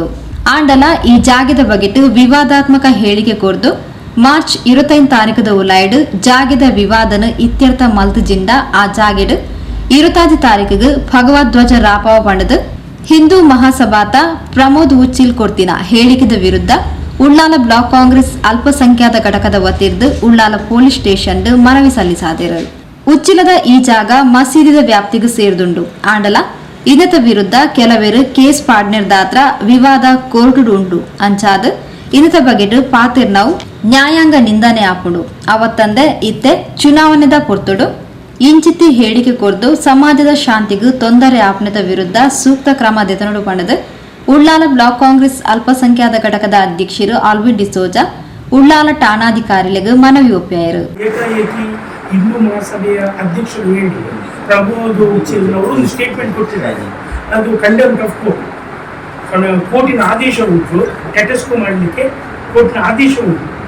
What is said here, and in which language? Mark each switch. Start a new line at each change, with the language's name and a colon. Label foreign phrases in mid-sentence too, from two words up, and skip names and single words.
Tulu: ಆಂಡಲ ಈ ಜಾಗದ ಬಗೆಟ್ ವಿವಾದಾತ್ಮಕ ಹೇಳಿಕೆ ಕೊರ್ದು ಮಾರ್ಚ್ 25 ತಾರೀಕದ ಉಲಾಯ್ಡ್ ಜಾಗದ ವಿವಾದನ ಇತ್ಯರ್ಥ ಮಲ್ತುಜಿಂಡ ಆ ಜಾಗೆಡ್ 20 ತಾರೀಕಿಗೆ ಭಗವಧ್ವಜ ರಾಪಾವ ಪಂಡದ ಹಿಂದೂ ಮಹಾಸಭಾತ ಪ್ರಮೋದ್ ಉಚ್ಚಿಲ್ ಕೊರ್ತಿನ ಹೇಳಿಕೆದ ವಿರುದ್ಧ ಉಳ್ಳಾಲ ಬ್ಲಾಕ್ ಕಾಂಗ್ರೆಸ್ ಅಲ್ಪಸಂಖ್ಯಾತ ಘಟಕದ ವತಿರ್ದು ಉಳ್ಳಾಲ ಪೊಲೀಸ್ ಸ್ಟೇಷನ್ ಮನವಿ ಸಲ್ಲಿಸಾದರು. ಉಚ್ಚಿಲದ ಈ ಜಾಗ ಮಸೀದಿದ ವ್ಯಾಪ್ತಿಗೆ ಸೇರ್ದುಂಡು. ಆಂಡಲ ಇದತ ವಿರುದ್ಧ ಕೆಲವೇರು ಕೇಸ್ ಪಾಡ್ನಿರ್ದಾತ್ರ ವಿವಾದ ಕೋರ್ಟುಡು ಉಂಡು ಅಂಚಾದ ಇದತ ಬಗೆಟ್ ಪಾತಿರ್ನವು ನ್ಯಾಯಾಂಗ ನಿಂದನೆ ಆಪುಡು. ಅವತ್ತಂದೆ ಇತ್ತೆ ಚುನಾವಣೆದ ಪೊರ್ತುಡು ಇಂಚಿತ್ತಿ ಹೇಳಿಕೆ ಕೊರ್ದು ಸಮಾಜದ ಶಾಂತಿಗೂ ತೊಂದರೆ ಆಪ್ನದ ವಿರುದ್ಧ ಸೂಕ್ತ ಕ್ರಮ ದೆತನುಡು ಪಣದು ಉಳ್ಳಾಲ ಬ್ಲಾಕ್ ಕಾಂಗ್ರೆಸ್ ಅಲ್ಪಸಂಖ್ಯಾತ ಘಟಕದ ಅಧ್ಯಕ್ಷರು ಆಲ್ವಿನ್ ಡಿಸೋಜಾ ಉಳ್ಳಾಲ ಠಾಣಾಧಿಕಾರಿಗಳಿಗೆ ಮನವಿ ಒಪ್ಪಿಯಾರು.
Kannada: ಹಿಂದೂ ಮಹಾಸಭೆಯ ಅಧ್ಯಕ್ಷರು ಹೇಳಿ ಪ್ರಮೋದ್ ಉಚ್ಚಿಲ್ ಅವರು ಒಂದು ಸ್ಟೇಟ್ಮೆಂಟ್ ಕೊಟ್ಟಿದ್ದಾರೆ. ಅದು
English: contempt of court,
Kannada: ಕೋರ್ಟಿನ ಆದೇಶ ಉಂಟು, ಟೆಟಸ್ಕೋ ಮಾಡಲಿಕ್ಕೆ ಕೋರ್ಟಿನ ಆದೇಶ ಉಂಟು.